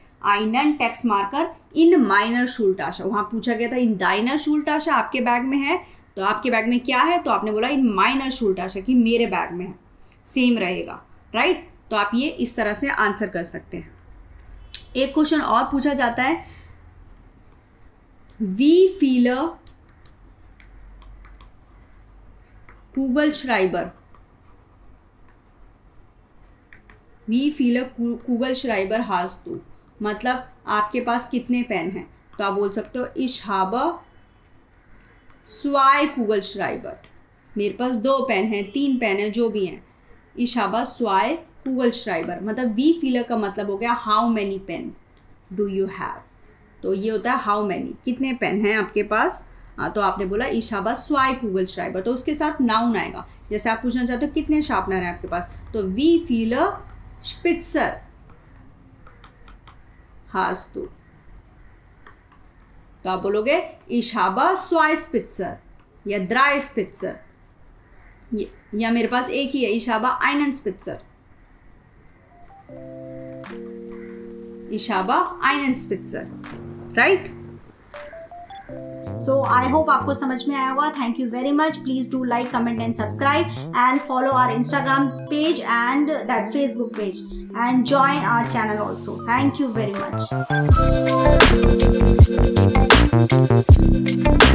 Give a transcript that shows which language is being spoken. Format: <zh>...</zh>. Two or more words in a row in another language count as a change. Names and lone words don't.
<de>einen Textmarker in meiner Schultasche.</de> <hi>वहाँ पूछा गया था</hi> <de>in deiner Schultasche</de> <hi>आपके बैग में है, तो आपके बैग में क्या है? तो आपने बोला</hi> <de>in meiner Schultasche</de> <hi>कि मेरे बैग में है. सेम रहेगा. राइट. तो आप ये इस तरह से आंसर कर सकते हैं. एक क्वेश्चन और पूछा जाता है,</hi> <de>wie viele Kugelschreiber, wie viele Kugelschreiber hast du?</de> <hi>मतलब आपके पास कितने पेन हैं? तो आप बोल सकते हो</hi> <de>ich habe 2 Kugelschreiber.</de> <hi>मेरे पास 2 पेन हैं, 3 पेन हैं, जो भी हैं.</hi> <de>ich habe 2 Kugelschreiber</de> <hi>मतलब</hi> <de>wie viele</de> <hi>का मतलब हो गया</hi> <en>how many pen do you have.</en> <hi>तो ये होता है</hi> <en>how many,</en> <hi>कितने पेन हैं आपके पास. हाँ, तो आपने बोला</hi> <de>ich habe zwei Kugelschreiber,</de> <hi>तो उसके साथ नाउन आएगा। जैसे आप पूछना चाहते हो कितने शार्पनर हैं आपके पास, तो</hi> <de>wie viele Spitzer hast du,</de> <hi>तो आप बोलोगे</hi> <de>ich habe zwei Spitzer</de> <hi>या</hi> <de>drei Spitzer,</de> <hi>या मेरे पास एक ही है</hi> <de>ich habe einen Spitzer, ich habe einen Spitzer,</de> <en>right? So I hope</en> <hi>आपको समझ में आया होगा.</hi> <en>Thank you very much. Please do like, comment and subscribe and follow our Instagram page and that Facebook page and join our channel also. Thank you very much.</en>